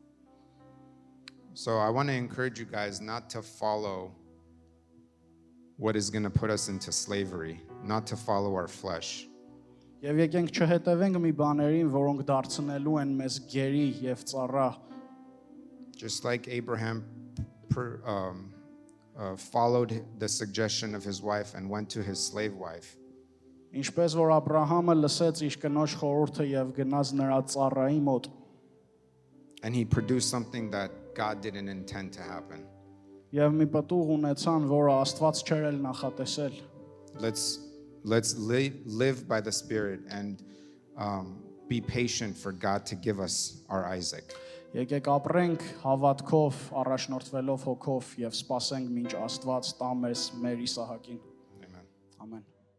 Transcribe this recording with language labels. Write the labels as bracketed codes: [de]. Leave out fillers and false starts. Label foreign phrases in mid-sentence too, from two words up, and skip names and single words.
[en] So I want to encourage you guys not to follow what is going to put us into slavery, not to follow our flesh. [hy] Եվ եկենք չհետևենք մի բաներին, որոնք դարձնելու են մեզ գերի եւ ծառա։ [en] Just like Abraham followed the suggestion of his wife and went to his slave wife. [hy] Ինչպես որ Աբրահամը լսեց իր կնոջ խորհուրդը եւ գնաց նրա ծառայի մոտ։ [en] And he produced something that God didn't intend to happen. [hy] Եվ մի պտուղ ունեցան, որը Աստված չէր էլ նախատեսել։ [en] Let's live by the Spirit and be patient for God to give us our Isaac. [hy] Եկեք ապրենք հավատքով, առաջնորդվելով հոգով եւ սպասենք, մինչ Աստված տա մեզ մեր Իսահակին։ [en] Amen. [hy] Ամեն։